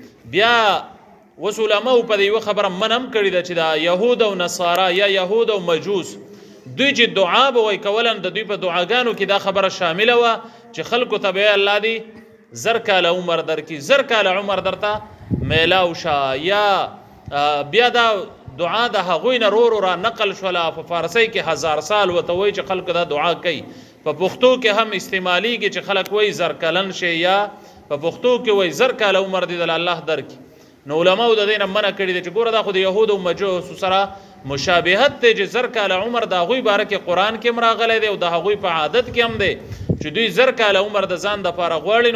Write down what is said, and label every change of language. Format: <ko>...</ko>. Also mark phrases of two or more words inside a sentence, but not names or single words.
<ps>بیا اوس علماو په دې یوه خبره من هم کړې ده چې دا یهود او نصارا یا یهود او مجوس دوی چې دعا به وایي کولا د دوی په دعاګانو کې دا خبره شامله وه چې خلکو ته به الله دی زر کاله عمر درکړي، زر کاله عمر درته میلاو شه. یا بیا دا دعا د هغوی نه رو را نقل شوله په فارسی کې 1000 سال ورته وایي چې خلکو دا دعا کوي. په پښتو کې هم استعمالیږي چې خلک وایي زر کلن شي، یا په پښتو کې وایي زر کاله عمر دی د الله درکړي. نو علماو د دې نه منع کړي دي چې ګوره دا خو د یهودو او مجوسو سره مشابهت دی چې زر کاله عمر د هغوی باره کې قرآن کې هم راغلی دی او د هغوی په عادت کې هم دی چې دوی زر کاله عمر د ځان دپاره غواړي.</ps>